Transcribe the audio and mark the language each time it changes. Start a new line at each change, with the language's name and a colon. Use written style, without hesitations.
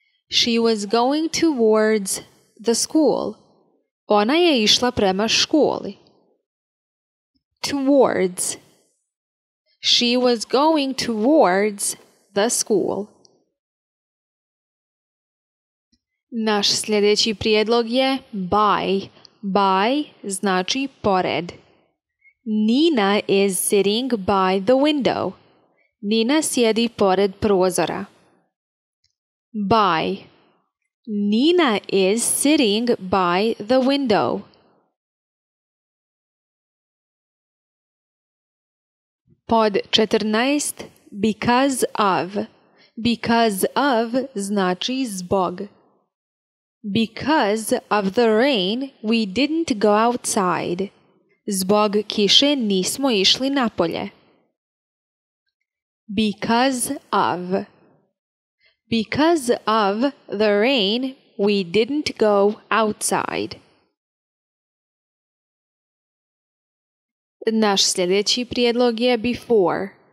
English: She was going towards the school.
Bosnian: Ona je išla prema školi. Towards.
English: She was going towards the school.
Bosnian: Naš sljedeći prijedlog je by. By znači pored.
English: Nina is sitting by the window.
Bosnian: Nina sjedi pored prozora.
English: By. Nina is sitting by the window. Pod 14. Because of. Because of
Bosnian: znači zbog.
English: Because of the rain, we didn't go outside.
Bosnian: Zbog kiše nismo išli napolje.
English: Because of. Because of the rain, we didn't go outside.
Bosnian: Naš sljedeći prijedlog je before.